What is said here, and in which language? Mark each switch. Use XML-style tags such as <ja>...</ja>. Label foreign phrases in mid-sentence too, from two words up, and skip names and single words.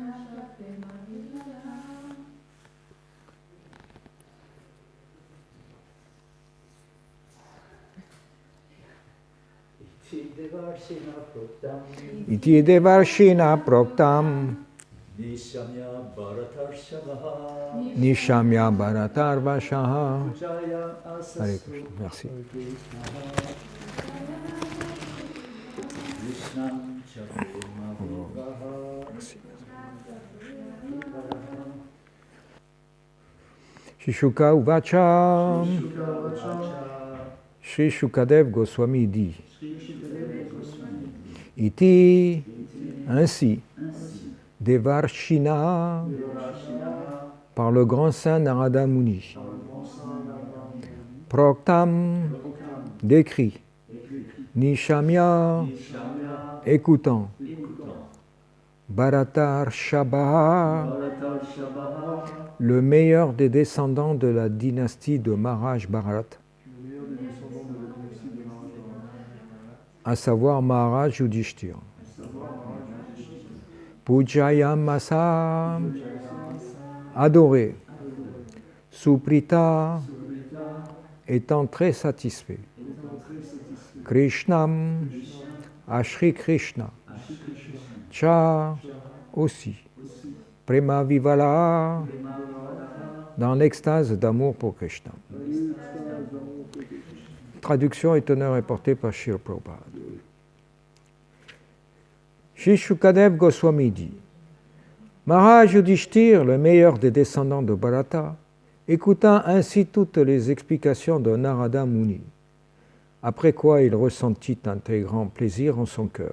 <sa>Iti Devarshina Proktam Nishamya Bharatar Vashaha.</sa> <fr>Allez, merci.</fr> <sa>Shishuka Uvacha.</sa> <fr>Shri Shukadev Goswami dit Iti, ainsi, Devarshina, par le grand saint Narada Muni. Proktam, décrit. Nishamya, écoutant.</fr> <sa>Bharatar Shabaha,</sa> <fr>le meilleur des descendants de la dynastie de Maharaj Bharat, à savoir Maharaj Yudhishthira. Pujayamasa, adoré. Suprita, étant très satisfait. Krishnam, Ashri Krishna. Cha, aussi.</fr> <sa>Prema Vivala,</sa> <fr>dans l'extase d'amour pour Krishna. Traduction et honneur est portée par Srila Prabhupada. Shri Shukadev Goswami dit Maharaj Yudhishthira, le meilleur des descendants de Bharata, écouta ainsi toutes les explications de Narada Muni, après quoi il ressentit un très grand plaisir en son cœur.</fr>